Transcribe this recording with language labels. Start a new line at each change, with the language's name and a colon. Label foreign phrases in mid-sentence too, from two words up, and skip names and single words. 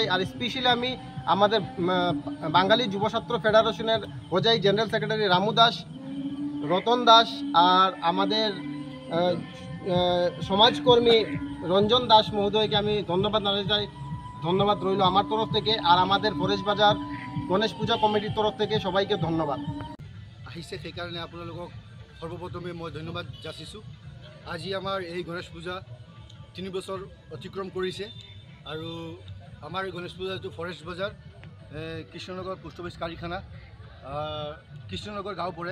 Bangla: আর স্পেশালি আমি আমাদের বাঙালি যুবছাত্র ফেডারেশনের হোজাই
English: general secretary
Bangla: রামু দাস, রতন দাস আর আমাদের সমাজকর্মী রঞ্জন দাস মহোদয়কে আমি ধন্যবাদ জানাতে চাই। ধন্যবাদ রইল আমার তরফ থেকে, আর আমাদের ফরেস্ট বাজার গণেশ পূজা কমিটির তরফ থেকে সবাইকে ধন্যবাদ।
Assamese: আহিছে সেইকাৰণে আপোনালোকক সৰ্বপ্ৰথমে মই ধন্যবাদ যাচিছোঁ। আজি আমাৰ এই গণেশ পূজা 3 বছৰ অতিক্ৰম কৰিছে আৰু আমাৰ গণেশ পূজাটো ফৰেষ্ট বজাৰ কৃষ্ণনগৰ পোষ্ট অফিচ কাৰিখানা কৃষ্ণনগৰ গাঁও পৰে।